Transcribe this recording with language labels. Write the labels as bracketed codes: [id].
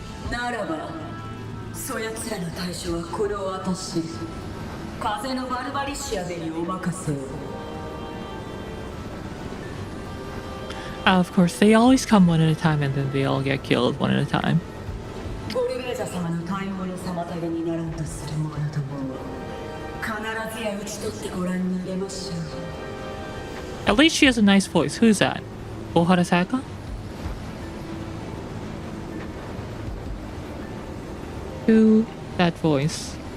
[ja] ならばそやつらの対処はこの私、風のバルバリシアベにお任せを。 [en] Of course, they always come one at a time and then they all get killed one at a time. [ja] ゴルベーザ様の対応の妨げにならんとする者どもを必ずや討ち取ってご覧に入れましょう。 [en] At least she has a nice voice. Who's that? Oharasaka? Who? That voice.